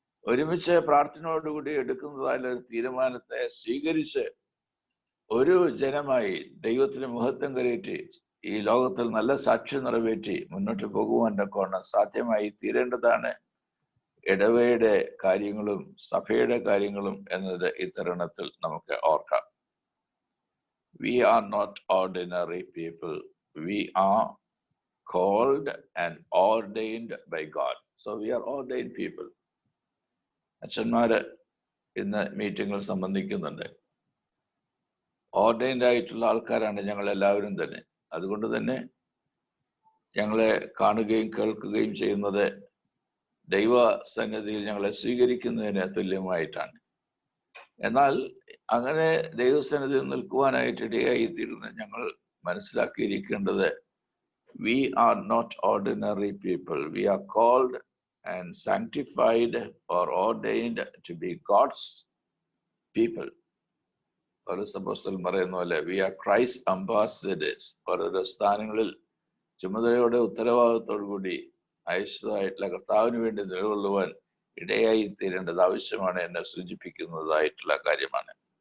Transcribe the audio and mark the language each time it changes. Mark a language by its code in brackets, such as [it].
[ml] ഒരുമിച്ച് പ്രാർത്ഥനയോടുകൂടി എടുക്കുന്നതായ ഒരു തീരുമാനത്തെ സ്വീകരിച്ച് ഒരു ജനമായി ദൈവത്തിന് മഹത്വം കരയറ്റി ഈ ലോകത്തിൽ നല്ല സാക്ഷ്യം നിറവേറ്റി മുന്നോട്ട് പോകുവാൻ തക്കവണ്ണം സാധ്യമായി തീരേണ്ടതാണ് ഇടവയുടെ കാര്യങ്ങളും സഭയുടെ കാര്യങ്ങളും എന്നത് ഈ തരുണത്തിൽ നമുക്ക് ഓർക്കാം. [en] We are not ordinary people. We are called and ordained by God. So we are ordained people. [ml] അച്ഛന്മാര് ഇന്ന് മീറ്റിങ്ങിൽ സംബന്ധിക്കുന്നുണ്ട്. ഓർഡൈൻഡ് ആയിട്ടുള്ള ആൾക്കാരാണ് ഞങ്ങൾ എല്ലാവരും തന്നെ. അതുകൊണ്ട് തന്നെ ഞങ്ങളെ കാണുകയും കേൾക്കുകയും ചെയ്യുന്നത് ദൈവ സന്നിധിയിൽ ഞങ്ങളെ സ്വീകരിക്കുന്നതിന് തുല്യമായിട്ടാണ്. എന്നാൽ അങ്ങനെ ദൈവസന്നിധിയിൽ നിൽക്കുവാനായിട്ട് ഇടയായിത്തീരുന്ന ഞങ്ങൾ മനസ്സിലാക്കിയിരിക്കേണ്ടത്, [en] we are not ordinary people. We are called and sanctified or ordained to be God's people. [ml] പൗലോസ് അപ്പോസ്തലൻ പറയുന്ന പോലെ [en] we are Christ ambassadors. [ml] ഓരോരോ സ്ഥാനങ്ങളിൽ ചുമതലയോടെ ഉത്തരവാദിത്തോടു കൂടി അയച്ചതായിട്ടുള്ള കർത്താവിന് വേണ്ടി നിലകൊള്ളുവാൻ ഇടയായി തീരേണ്ടത് ആവശ്യമാണ് എന്നെ സൂചിപ്പിക്കുന്നതായിട്ടുള്ള കാര്യമാണ്.